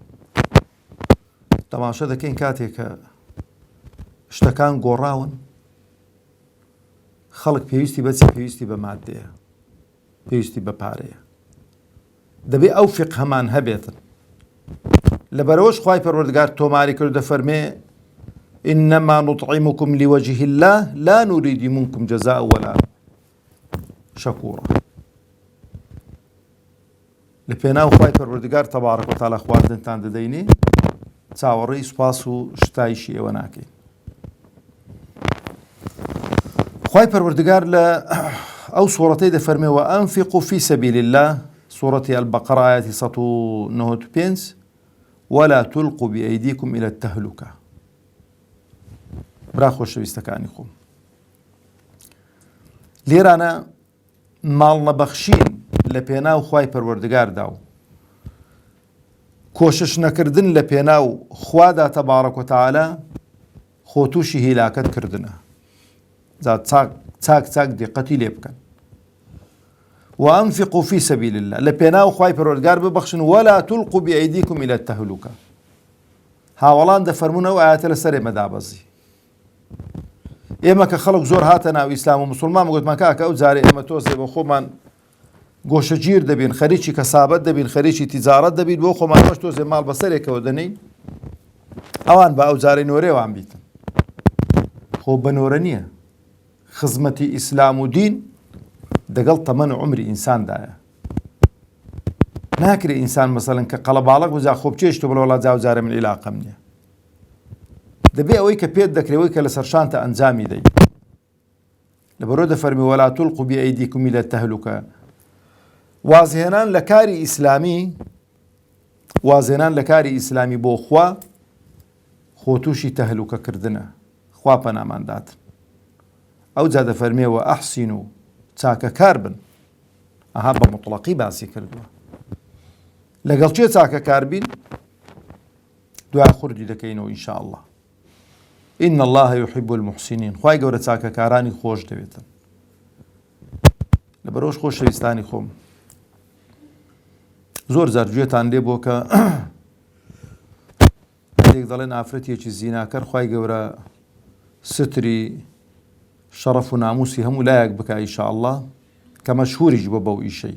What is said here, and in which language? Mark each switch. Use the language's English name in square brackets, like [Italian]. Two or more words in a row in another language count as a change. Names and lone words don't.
[Central Kurdish] تەماشا دەکەین کاتێک کە شتەکان گۆڕاون خەڵک پێویستی بەچی پێویستی بە مادەیە پێویستی بە پارەیە دەبێ ئەو فقهەمان هەبێتن لەبەرەوەش خوای پەروەردگار تۆماری کرد دەفەرمێ [Arabic] إنما نطعمكم لوجه الله لا نريد منكم جزاء ولا شكورا [Central Kurdish] لپێناو خوای پەروەردگار [Arabic] تەبارەک و تەعالا [Central Kurdish] خواردنتان دەدەینێ چاوەڕێی سوپاس و شتایشی ئێوە ناکەین. خوای پەروەردگار لە ئەو سوورەتەی دەفەرمێەوە [Arabic] ئەنفقوا فی سەبیل الله [Central Kurdish] سوورەتی ئەلبەقەرە ئایەتی 195 [Arabic] ولا تلقوا بأيديكم إلى التهلكة. [Central Kurdish] برا خۆشەویستەکانی خۆم، لێرانە ماڵ نەبەخشین لە پێناو خوای پەروەردگاردا و کۆشش نەکردن لە پێناو خوادا [Arabic] تەبارەک و تەعالا [Central Kurdish] خۆ تووشی هیلاکەت کردنە. چاک دیقەتی لێ بکەن. [Arabic] وأنفقوا في سبيل الله [Central Kurdish] لە پێناو خوای پەروەردگار ببەخشن [Arabic] ولا تلقوا بأيديكم إلى التهلكة. [Central Kurdish] هاوڵان دەفەرمونە ئەو ئاەتە لەسەر ئێمە دابەزی. ئێمە کە خەڵک زۆر هاتە ناو ئیسلام و موسڵمان گوتمان کاکە ئەو جارێ ئێمە تۆزێ بۆ خۆمان گۆشەگیر دەبین، خەریکی کەسابەت دەبین، خەریکی تیجارەت دەبین، بۆ خۆمان بەش تۆزێ ماڵ بەسەرێکەوە دەنین، ئەوان بە ئەو جارەی نۆرێوان بیتن. خۆ بە نۆرە نییە. خزمەتی ئیسلام و دین دەگەڵ تەمەن و عمری ئینساندایە. ناکرێ ئینسان مەسەڵەن کە قەڵەباڵک وزا خۆ بچێشتە بڵێ وەڵا جارە من عیلاقەم نییە. دەبێ ئەوەی کە پێت دەکرێەوەی کە لەسەر شانتە ئەنجامی دەی. لەبەرۆ دەفەرمی [Arabic] وەلا تلقوا بأيديكم إلى التهلكة. [Central Kurdish] وازهێنان لە کاری ئیسلامی بۆ خوا خۆ تووشی تەهلوکەکردنە، خوا پەنامانداتن. ئەو جا دەفەرمێەوە ئەحسین و چاکەکار بن. ئەها بە مطلقی باسی کردووە. لەگەڵ چێ چاکەکار بین؟ دوای خوردی دەکەینەوە [Arabic] ئینشاء الله. إن الله يحب المحسنين. [Central Kurdish] خوای گەورە چاکەکارانی خۆش دەوێتن. لەبەرەوەش خۆشەویستانی خۆم، زۆر جار گوێتان لێ بۆ کە هەندێک دەڵێن ئافرەتێکی زیناکەر خوای گەورە ستری شەڕەف و ناموسی هەموو لایەک بکە [Arabic] ئینشاء الله، [Central Kurdish] کە مەشهوریش بۆ بەو ئیشەی.